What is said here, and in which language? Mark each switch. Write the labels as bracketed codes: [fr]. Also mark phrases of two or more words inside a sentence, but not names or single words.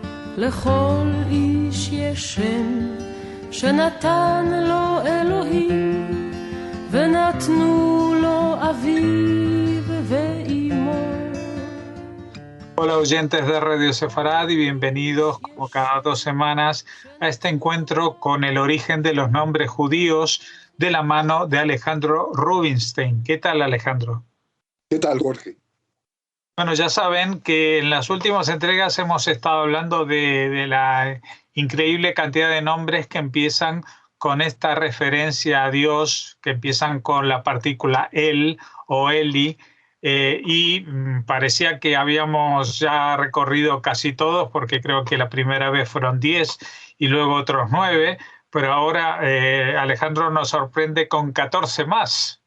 [he] לכל איש יש שם שנתן לו אלוהים ונתנו לו אביו ואימו. [es] Hola oyentes de Radio Sefarad y bienvenidos como cada 2 semanas a este encuentro con el origen de los nombres judíos de la mano de Alejandro Rubinstein. ¿Qué tal, Alejandro? ¿Qué tal, Jorge? Bueno, ya saben que en las últimas entregas hemos estado hablando de la increíble cantidad de nombres que empiezan con esta referencia a Dios, que empiezan con la partícula El o Eli, y parecía que habíamos ya recorrido casi todos, porque creo que la primera vez fueron 10 y luego otros 9, pero ahora Alejandro nos sorprende con 14 más.